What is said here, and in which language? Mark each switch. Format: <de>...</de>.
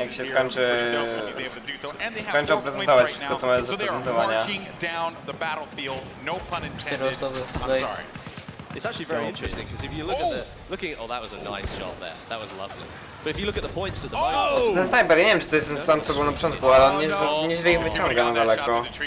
<pl>Jak się skończą prezentować wszystko, co mamy do prezentowania.</pl> <en>Marching down the battlefield, no pun intended. I'm sorry. It's actually very interesting because if you look at that was a nice shot there. That was lovely. But if you look at the points at the moment...</en> <pl>Ten snajper, ja nie wiem, czy to jest ten sam, co był na początku, ale on nieźle ich wyciąga na daleko.</pl>